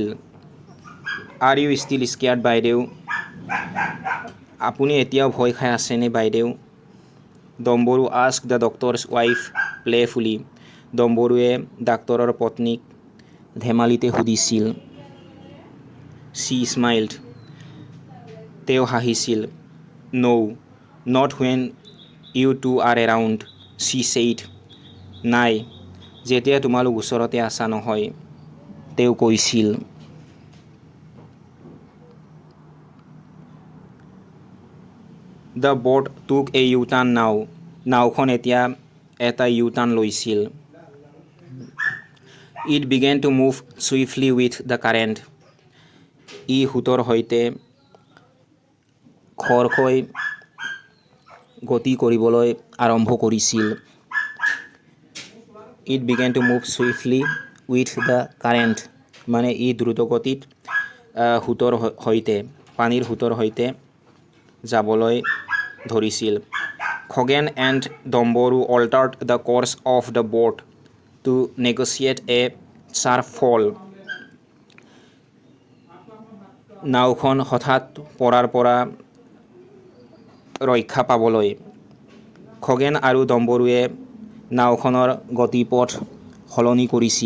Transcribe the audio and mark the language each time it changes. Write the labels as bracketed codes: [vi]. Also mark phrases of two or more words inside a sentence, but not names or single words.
[en] are you still scared [as] বাইদেউ, আপুনি এতিয়াও ভয় খাই আছেনে বাইদেউ? [en] Dombaru asked the doctor's wife playfully, [as] ডম্বৰুৱে ডাক্তৰৰ পত্নীক ধেমালিতে সুধিছিল। [en] she smiled, [as] তেওঁ হাঁহিছিল। [en] no not when you two are around, she said, [as] নাই, যেতিয়া তোমালোক ওচৰতে আছা নহয়, তেওঁ কৈছিল। [en] the boat took a U-turn now, [as] নাওখন এতিয়া এটা ইউ-টাৰ্ণ লৈছিল। [en] it began to move swiftly with the current, [as] ই সোঁতৰ সৈতে খৰকৈ গতি কৰিবলৈ আৰম্ভ কৰিছিল। [en] it began to move swiftly with the current, [as] মানে ই দ্ৰুতগতিত সোঁতৰ সৈতে, পানীৰ সোঁতৰ সৈতে যাবলৈ ধৰিছিল। [en] Khagen and Dombaru altered the course of the boat to negotiate a sharp fall, [as] নাওখন হঠাৎ পৰাৰ পৰা ৰক্ষা পাবলৈ খগেন আৰু ডম্বৰুৱে নাওখনৰ গতিপথ সলনি কৰিছিল।